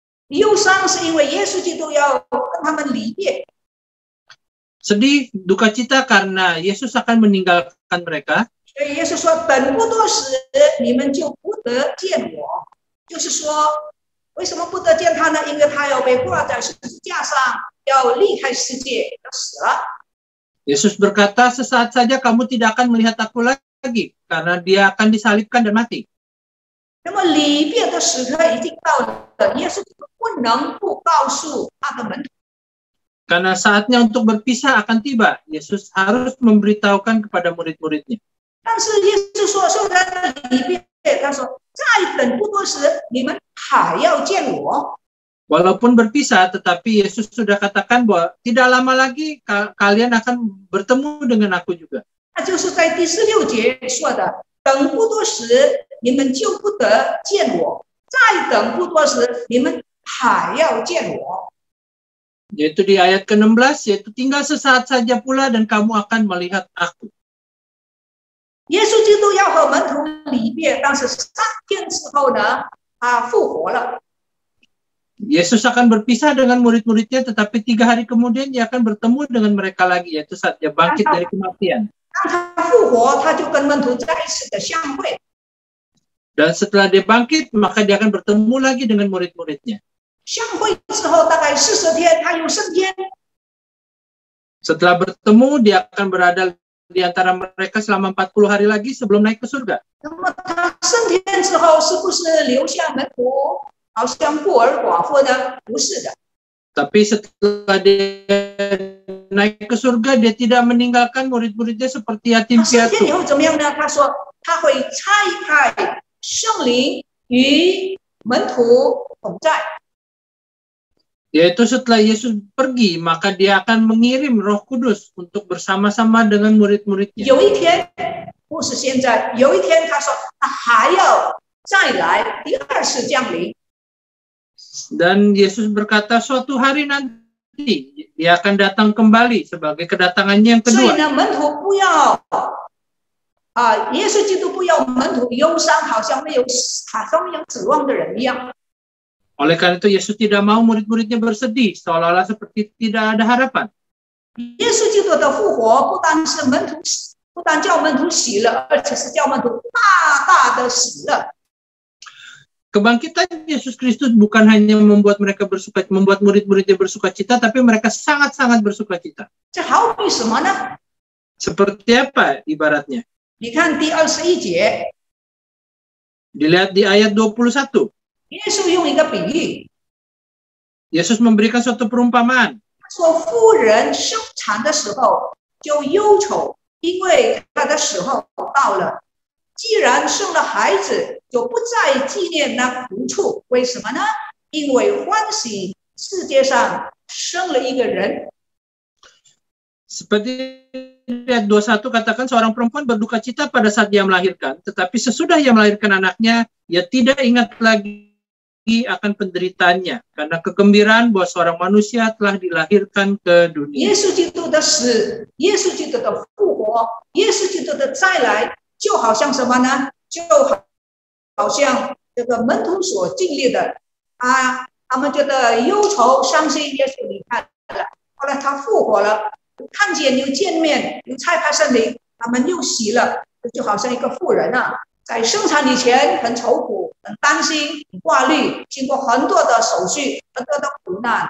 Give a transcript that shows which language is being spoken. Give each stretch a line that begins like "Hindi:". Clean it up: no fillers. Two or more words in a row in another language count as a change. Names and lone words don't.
Chinese: 忧伤是因为耶稣基督要跟他们离别。
Indonesian: Sedih, duka cita karena Yesus akan meninggalkan mereka.
Chinese: 所以耶稣说：“等不多时，你们就不得见我。” 就是说，为什么不得见他呢？因为他要被挂在十字架上，要离开世界，要死了。
Indonesian: Yesus berkata, sesaat saja kamu tidak akan melihat aku lagi, karena dia akan disalibkan dan mati.
Chinese: 那么离别的时刻已经到了，耶稣不能不告诉他的门徒。
Indonesian: Karena saatnya untuk berpisah akan tiba, Yesus harus memberitahukan kepada murid-muridnya.
Chinese: 但是耶稣说他的离别，他说再等不多时，你们还要见我。
Indonesian: Walaupun berpisah, tetapi Yesus sudah katakan bahwa tidak lama lagi kalian akan bertemu dengan aku juga.
Chinese: 那就是在第16节说的，等不多时，你们就不得见我；再等不多时，你们还要见我。
Indonesian: Yaitu di ayat ke-16, yaitu tinggal sesaat saja pula dan kamu akan melihat aku.
Chinese: 耶稣基督要和门徒离别，但是3天之后呢，他复活了。
Indonesian: Yesus akan berpisah dengan murid-muridnya, tetapi 3 hari kemudian dia akan bertemu dengan mereka lagi, yaitu saat dia bangkit dari kematian.
Chinese: 当他复活，他就跟门徒再一次的相会。
Indonesian: Dan setelah dia bangkit, maka dia akan bertemu lagi dengan murid-muridnya.
Chinese: 相会之后大概40天，他又升天。
Indonesian: Setelah bertemu, dia akan berada di antara mereka selama 40 hari lagi sebelum naik ke surga.
Chinese: 那么他升天之后，是不是留下门徒，好像孤儿寡妇呢？不是的。
Indonesian: Tapi setelah dia naik ke surga, dia tidak meninggalkan murid-muridnya seperti yatim
Chinese: 升天以
Indonesian: piatu.
Chinese: 后怎么样呢？他说他会差派圣灵与门徒同在。
Indonesian: Yaitu setelah Yesus pergi, maka dia akan mengirim Roh Kudus untuk bersama-sama dengan murid-muridnya.
Chinese: 有一天，不是现在，有一天他说他还要再来第2次降临。
Indonesian: Dan Yesus berkata suatu hari nanti dia akan datang kembali sebagai kedatangannya yang
Chinese: 所以
Indonesian: kedua.
Chinese: 呢，门徒不要耶稣基督不要门徒忧伤，好像没有指望的人一样。
Indonesian: Oleh karena itu Yesus tidak mau murid-muridnya bersedih, seolah-olah seperti tidak ada harapan.
Chinese: 耶稣基督的复活不单叫门徒喜乐，而且是叫门徒大大的喜乐。
Indonesian: Kebangkitan Yesus Kristus bukan hanya membuat murid-muridnya bersukacita, tapi mereka sangat-sangat bersukacita.
Chinese: 这好比什么呢？
Indonesian: Seperti apa ibaratnya?
Chinese: 你看第21节，
Indonesian: Dilihat di ayat 21.
Chinese: 耶稣用一个比喻，
Indonesian: Yesus memberikan suatu perumpamaan.
Chinese: 他说妇人生产的时候就忧愁，因为她的时候到了。既然生了孩子，就不再纪念那苦处。为什么呢？因为欢喜世界上生了一个人。
Indonesian: Seperti ayat 21 katakan seorang perempuan berduka cita pada saat dia melahirkan, tetapi sesudah ia melahirkan anaknya, ia tidak ingat lagi akan penderitaannya, karena kegembiraan bahwa seorang manusia telah dilahirkan ke dunia.
Chinese: 耶稣基督的死，耶稣基督的复活，耶稣基督的再来，就好像什么呢？就好像这个门徒所经历的他们觉得忧愁伤心，耶稣离开了，后来他复活了，看见又见面，又差派圣灵，他们又喜了，就好像一个妇人在生产以前很愁苦，很担心，很挂虑，经过很多的手续，很多的苦难。